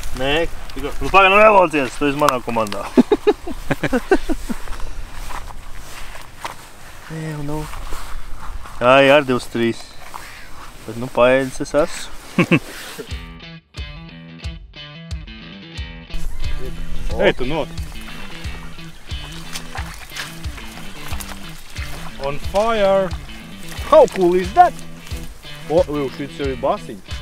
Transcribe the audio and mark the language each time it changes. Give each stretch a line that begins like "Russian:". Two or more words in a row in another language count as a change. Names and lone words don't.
Latvian: Nē, nu pagaid, nu nelocies, tu esi manā komandā. Nu. Jā, ar 23. Bet nu paēdis es esmu. Ej, tu not.
English: On fire! How cool is that? O,
Latvian: šis jau ir basiņš.